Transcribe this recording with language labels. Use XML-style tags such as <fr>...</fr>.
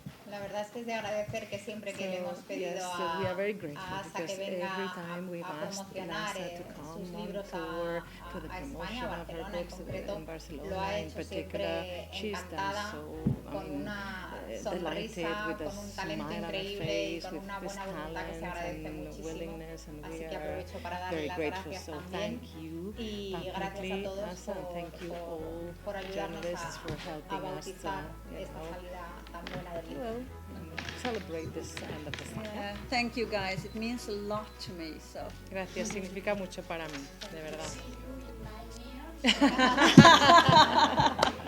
<es>La verdad es que es de agradecer que siempre que le hemos pedido a Asa que venga a promocionar sus libros a España, a Barcelona en concreto, lo ha hecho siempre encantada, con una sonrisa, con un talento increíble y con una buena voluntad que se agradece muchísimo. Así que aprovecho para darle las gracias también y gracias a todos por ayudarnos a bautizar esta salida tan buena del libro.</es> <en>Celebrate this end of the saga. Thank you guys, it means a lot to me. So.</en> <es>Gracias, significa mucho para mí, de verdad.</es>